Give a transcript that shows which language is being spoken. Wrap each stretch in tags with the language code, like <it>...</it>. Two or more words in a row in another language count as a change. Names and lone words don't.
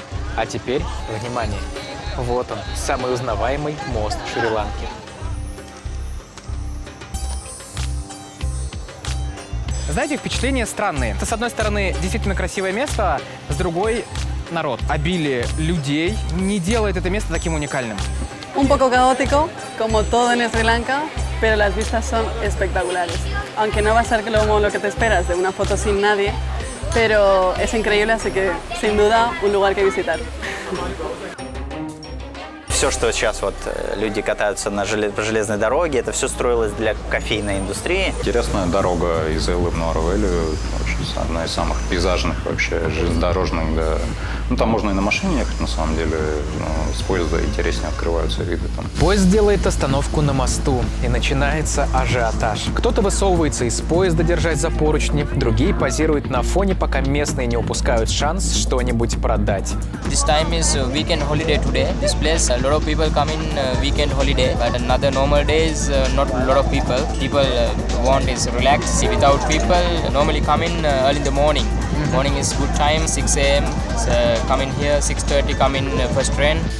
<ru>А теперь, внимание, вот он, самый узнаваемый мост Шри-Ланки. Знаете, впечатления странные. Это, с одной стороны, действительно красивое место, с другой — народ. Обилие людей не делает это место таким уникальным.</ru> <es>Un poco caótico, como todo en Sri Lanka, pero las vistas son espectaculares. Aunque no va a ser como lo que te esperas de una foto sin nadie, pero es increíble, así que sin duda un lugar que visitar.</es> <ru>Все, что сейчас вот люди катаются по железной дороге, это все строилось для кофейной индустрии. Интересная дорога из Эллы в Нуар-Велию, одна из самых пейзажных вообще железнодорожных. Да. Ну, там можно и на машине ехать, на самом деле, но с поезда интереснее открываются виды там. Поезд делает остановку на мосту, и начинается ажиотаж. Кто-то высовывается из поезда, держась за поручни, другие позируют на фоне, пока местные не упускают шанс что-нибудь продать.</ru> <en>This time is weekend holiday today. This place, a lot of people come in weekend holiday, but another normal days, not a lot of people. People want is relax without people. Normally come in early in the morning. Morning is good time, 6 a.m. Come in here, 6:30 come in first train.</en>